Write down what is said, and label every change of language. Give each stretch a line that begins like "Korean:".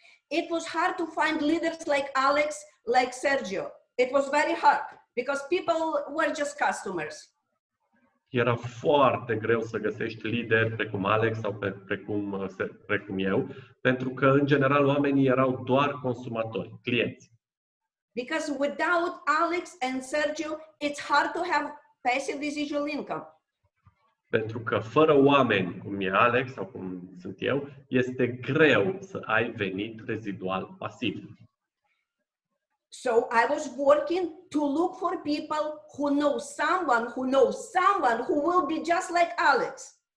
English: It was hard to find leaders like Alex, like Sergio. It was very hard because people were just customers.
Romanian: Era foarte greu să găsești lideri precum Alex sau precum eu, pentru că, în general, oamenii erau doar consumatori, clienți.
English: Because without Alex and Sergio, it's hard to have passive residual income.
Romanian: Pentru că fără oameni cum e Alex sau cum sunt eu, este greu să ai venit rezidual pasiv.
English: So I was working to look for people who know someone who will be just like Alex.